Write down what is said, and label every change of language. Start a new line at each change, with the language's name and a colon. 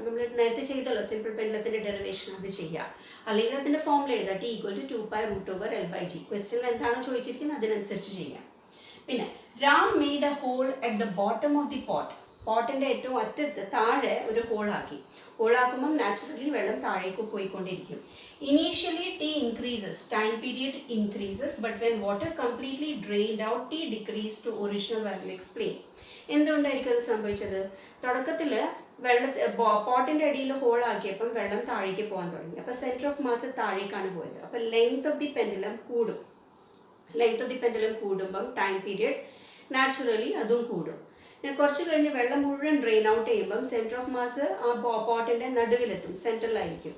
Malayalam: നമ്മൾ നേരത്തെ ചെയ്തല്ലോ സിമ്പിൾ പെൻഡുലത്തിൻ്റെ ഡെറിവേഷൻ, അത് ചെയ്യാം. അല്ലെങ്കിൽ അതിൻ്റെ ഫോമിൽ എഴുതാം T = 2π√/L/g. ക്വസ്റ്റ്യനിൽ എന്താണോ ചോദിച്ചിരിക്കുന്നത് അതിനനുസരിച്ച് ചെയ്യാം. പിന്നെ
English: Ram made a hole at the bottom of the pot.
Malayalam: പോട്ടിൻ്റെ ഏറ്റവും അറ്റത്ത് താഴെ ഒരു ഹോളാക്കി. ഹോളാക്കുമ്പം നാച്ചുറലി വെള്ളം താഴേക്ക് പോയിക്കൊണ്ടിരിക്കും.
English: Initially T increases, time period increases, but when water completely drained out, T decreased to original value.
Malayalam: Explain. എന്തുകൊണ്ടായിരിക്കും അത് സംഭവിച്ചത്? തുടക്കത്തിൽ പോട്ടിൻ്റെ അടിയിൽ ഹോൾ ആക്കിയപ്പം വെള്ളം താഴേക്ക് പോകാൻ തുടങ്ങി. അപ്പോൾ സെൻറ്റർ ഓഫ് മാസ് താഴേക്കാണ് പോയത്. അപ്പോൾ ലെങ്ത് ഓഫ് ദി പെൻഡുലം കൂടും. ലെങ്ത് ഓഫ് ദി പെൻഡുലം കൂടുമ്പം ടൈം പീരിയഡ് നാച്ചുറലി അതും കൂടും. കുറച്ച് കഴിഞ്ഞ് വെള്ളം മുഴുവൻ ഡ്രെയിൻ ഔട്ട് ചെയ്യുമ്പം സെൻറ്റർ ഓഫ് മാസ് ആ പോട്ടിൻ്റെ നടുവിലെത്തും, സെൻറ്ററിലായിരിക്കും.